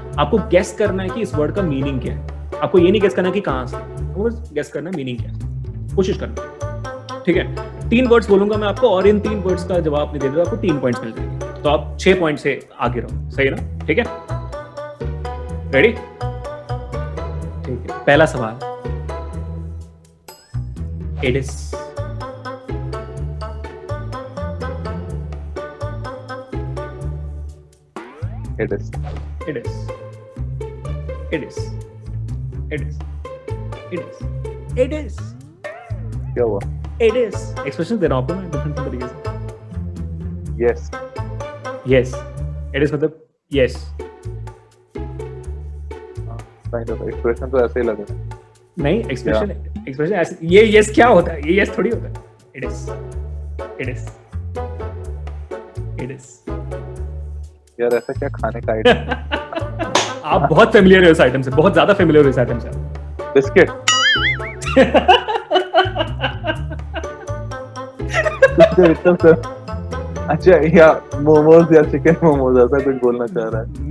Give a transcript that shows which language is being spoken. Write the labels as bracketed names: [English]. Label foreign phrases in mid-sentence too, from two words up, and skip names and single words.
[Hindi] आपको गेस करना है कि इस वर्ड का मीनिंग क्या है, आपको ये नहीं गेस करना है कि कहां से, आपको बस गेस करना है मीनिंग क्या है, कोशिश करना, ठीक है। 3 वर्ड्स बोलूंगा मैं आपको, और इन 3 वर्ड्स का जवाब आपने दे दिया, आपको 3 पॉइंट्स मिल जाएंगे, तो आप 6 पॉइंट से आगे रहो, सही है ना, ठीक है, रेडी, ठीक है। पहला सवाल, [English] it is, It is. it is, it is, it is, it is, it is, [Hindi] क्या हुआ? [English] it is, [Hindi] एक्सप्रेशन दे रहा हूं आपको मैं डिफरेंट तरीके से। [English] Yes. yes, it is मतलब yes, Kind of expression [Hindi] तो ऐसे ही लग रहा है. नहीं एक्सप्रेशन ऐसे, ये yes क्या होता है, ये yes थोड़ी होता है, [English] it is, it is, it is। [Hindi] यार ऐसा क्या खाने का आइटम? आप बहुत फेमिलियर हो इस आइटम से, बहुत ज्यादा फेमिलियर हो इस आइटम से। बिस्किट. अच्छा, या मोमोज या [English] chicken momos, [Hindi] ऐसा कुछ बोलना चाह रहा है?